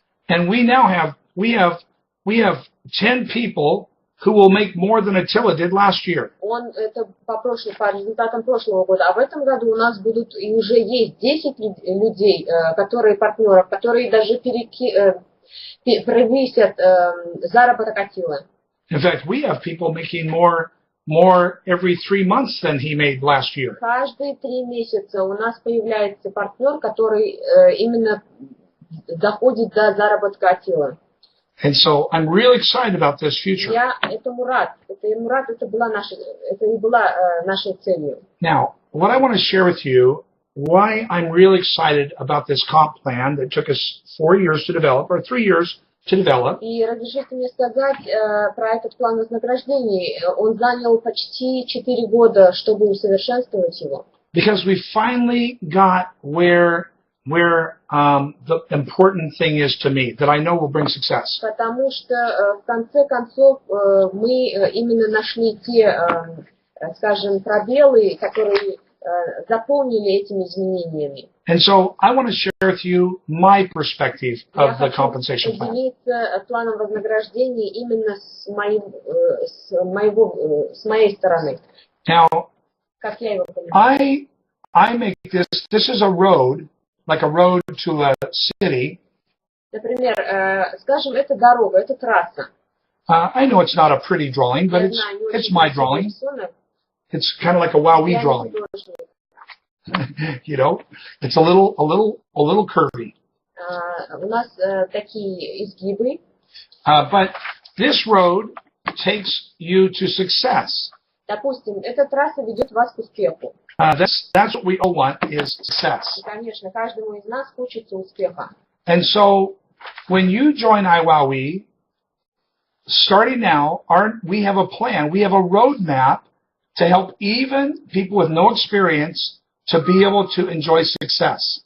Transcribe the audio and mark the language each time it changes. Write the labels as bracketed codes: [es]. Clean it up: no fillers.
[en] And we now have 10 people who will make more than Attila did last year. [ru] Это по результатам прошлого года. А в этом году у нас будут и уже есть 10 людей, партнеров, которые даже превысят заработок Attila. [en] In fact, we have people making more every 3 months than he made last year. [ru] Каждые 3 месяца у нас появляется партнер, который именно доходит до заработка Attila. [en] And so I'm really excited about this future. [ru] Я этому рад. Это была нашей целью. [en] Now, what I want to share with you, why I'm really excited about this comp plan that took us 4 years to develop, or 3 years to develop. [ru] И разрешите мне сказать про этот план вознаграждений. Он занял почти 4 года, чтобы усовершенствовать его. [en] Because we finally got where the important thing is to me, that I know will bring success. [ru] Потому что в конце концов мы именно нашли те, скажем, пробелы, которые заполнили этими изменениями. [en] And so I want to share with you my perspective of the compensation plan. [ru] Я хочу поделиться планом вознаграждений именно с моей стороны. [en] Now, [ru] как я его понимаю. [en] I make this is a road, like a road to a city. [ru] Например, скажем, это дорога, это трасса. [en] I know it's not a pretty drawing, but it's my drawing. It's kind of like a iWowWe drawing. You know, it's a little curvy. [ru] У нас такие изгибы. [en] But this road takes you to success. [ru] Допустим, эта трасса ведет вас к успеху. [en] That's what we all want is success. [ru] И, конечно, каждому из нас хочется успеха. [en] And so, when you join iWowWe, starting now, we have a plan, we have a roadmap to help even people with no experience to be able to enjoy success.